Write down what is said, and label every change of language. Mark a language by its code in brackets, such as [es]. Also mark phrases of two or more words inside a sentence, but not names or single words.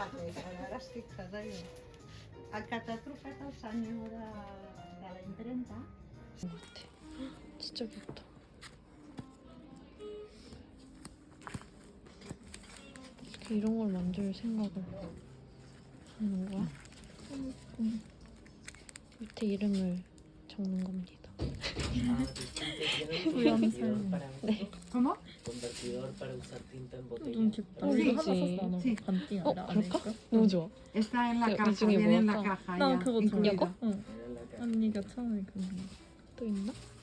[ca] Ara estic fixada jo. El que t'ha trucat el senyor de la impremta. [ko] 같아. 진짜 귀엽다. 어떻게 이런 걸 만들 생각을 하는 거야? 밑에 이름을 적는 겁니다. 네. [es] ¿Cómo? Convertidor para usar tinta en botella. [ko] 너무 귀엽다. 어, 이거 그치. 하나 샀어. 너 [es] Sí. [ko] 반띵 아니라 그럴까? 아닐까? 너무 좋아. [es] Está en la ¿Y caja, [ko] 중에 [es] viene en la [ko] 뭐였다? [es] caja [ko] 나 [es] ya. [ko] 그거 [es] incluido. [ko] 이거? 응. [es] Era la caja. [ko] 언니가 처음에 그 또 있나?